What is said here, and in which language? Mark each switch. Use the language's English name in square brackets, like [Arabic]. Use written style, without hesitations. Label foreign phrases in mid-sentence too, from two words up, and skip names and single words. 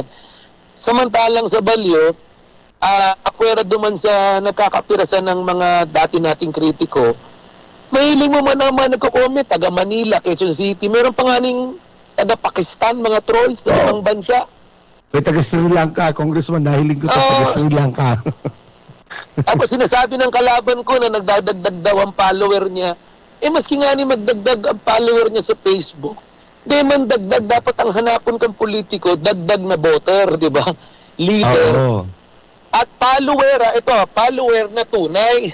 [Bikol] Samantalang sa Balyo, akwera duman sa nagkakapirasan ng mga dati nating kritiko, mahiling mo man naman nagko-comment, taga Manila, Quezon City, meron pa nga ning taga Pakistan, mga trolls sa ibang bansa. May taga Sri Lanka, Congressman, nahiling ko to, taga Sri Lanka. [Filipino] Tapos sinasabi ng kalaban ko na nagdadagdag daw ang follower niya. [Bikol] Maski nga ni magdagdag ang follower niya sa Facebook, di man dagdag, dapat ang hanapon kang politiko, dagdag na voter, di ba? Leader. Oo. At follower na tunay.